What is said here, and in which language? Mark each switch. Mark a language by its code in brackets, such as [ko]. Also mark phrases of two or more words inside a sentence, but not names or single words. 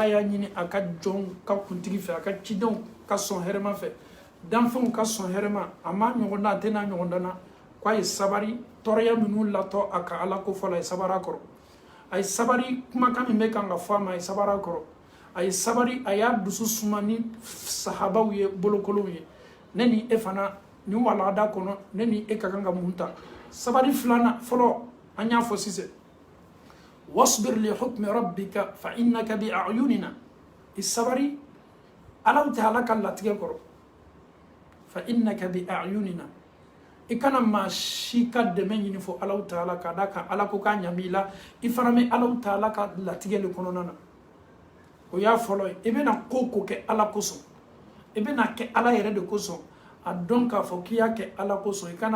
[bm] y'a ɲini a ka jɔnw ka kuntigi fɛ a ka cidenw ka sɔn hɛrɛma fɛ danfɛnw ka sɔn hɛrɛma a ma ɲɔgɔn na a tɛ n'a ɲɔgɔn danna k'a ye sabari tɔɔrɔya minnu latɔ a ka ala ko fɔ la a ye sabari a kɔrɔ a ye sabari kumakan min bɛ kan ka fɔ a ma a ye sabari a kɔrɔ a ye sabari a y'a dusu suma ni sahabaw ye bolokolonw ye ne ni e fana nin walanda kɔnɔ ne ni e ka kan ka mun ta sabari filanan fɔlɔ an y'a fɔ sisan [ar] واصبر لحكم ربك فإنك بأعيننا [bm] i sabari alaw taala ka latigɛ kɔrɔ [ar] فإنك بأعيننا [bm] i kana maa si ka dɛmɛ ɲini fɔ alaw taala ka da kan ala ko k'a ɲami la i fana bɛ alaw taala ka latigɛ le kɔnɔna na o y'a fɔlɔ ye i bɛna ko ko kɛ ala kosɔn i bɛna kɛ ala yɛrɛ de kosɔn a dɔn k'a fɔ k'i y'a kɛ ala kosɔn i kana